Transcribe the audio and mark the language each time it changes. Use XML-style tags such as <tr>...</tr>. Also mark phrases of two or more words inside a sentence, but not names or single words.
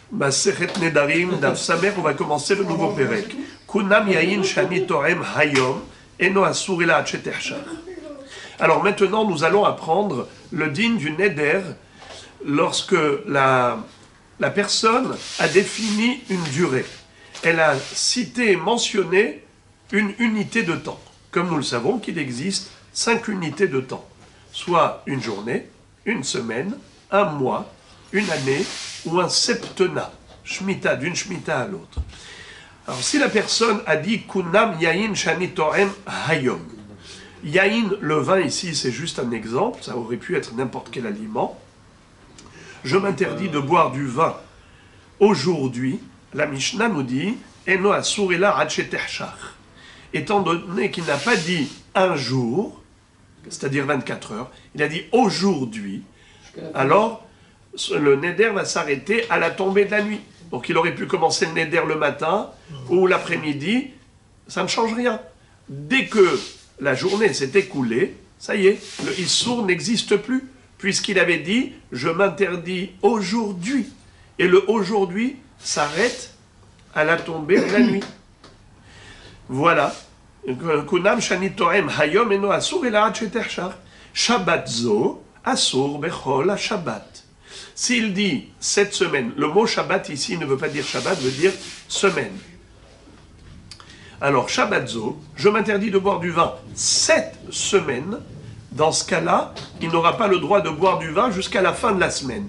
<fr>Masechet Nedarim, Daf Samer, on va commencer le nouveau Perek.</fr> <he>קונם יין שאני טועם היום, אינו אסור אלא עד שתחשך.</he> <fr>Alors maintenant, nous allons apprendre le din du Neder lorsque la personne a défini une durée. Elle a cité et mentionné une unité de temps. Comme nous le savons qu'il existe 5 unités de temps, soit une journée, une semaine, un mois, une année ou un septennat, shmita, d'une shmita à l'autre. Alors si la personne a dit</fr> <he>קונם יין שאני טועם היום, יין,</he> <fr>le vin ici c'est juste un exemple, ça aurait pu être n'importe quel aliment. Je m'interdis de boire du vin aujourd'hui. La Mishnah nous dit</fr> <he>אינו אסור אלא עד שתחשך.</he> <fr>Étant donné qu'il n'a pas dit un jour, c'est-à-dire 24 heures, il a dit aujourd'hui, alors le neder va s'arrêter à la tombée de la nuit. Donc il aurait pu commencer le neder le matin ou l'après-midi, ça ne change rien. Dès que la journée s'est écoulée, ça y est, le issour n'existe plus, puisqu'il avait dit « je m'interdis aujourd'hui ». Et le « aujourd'hui » s'arrête à la tombée de la nuit. Voilà.</fr> <he>קונם שאני טועם היום אינו אסור אלא עד שתחשך. שבת זו אסור בכל השבת.</he> <fr>S'il dit cette semaine, le mot Shabbat ici ne veut pas dire Shabbat, veut dire semaine. Alors</fr> <he>שבת זו,</he> <fr>je m'interdis de boire du vin cette semaine. Dans ce cas-là, il n'aura pas le droit de boire du vin jusqu'à la fin de la semaine.</fr>